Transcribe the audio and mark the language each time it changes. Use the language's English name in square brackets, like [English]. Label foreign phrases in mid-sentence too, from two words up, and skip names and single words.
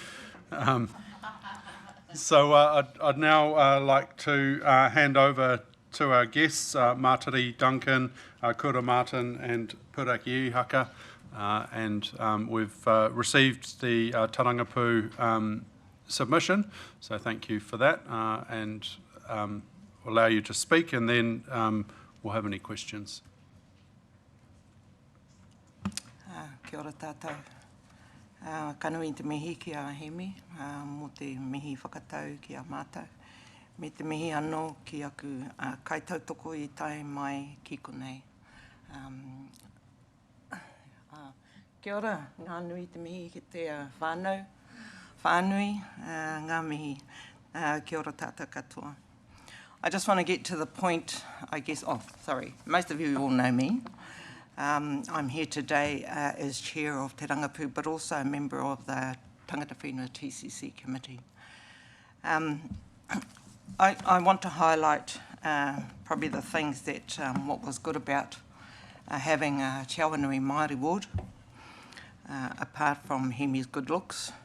[English] So I'd now like to hand over to our guests, Mātari Duncan, Kura Martin and Puraki Ihaka. We've received the Tarangapu submission, so thank you for that, and we'll allow you to speak, and then we'll have any questions. [Māori] Kia ora tātou. Kanui te mihi ki a Hemi, mo te mihi whakatau ki a mātou. Me te mihi anō ki aku kaitautoko i tai mai ki konei. Kia ora, ngā nui te mihi ki te whānau, whānui, ngā mihi, kia ora tātou katoa. [English] I just want to get to the point, I guess, most of you all know me. I'm here today as chair of Te Rangapu, but also a member of the [Māori] Tangata Whenua [English] TCC committee. I want to highlight probably the things that, what was good about having a Te Awanui Māori ward, apart from Hemi's good looks.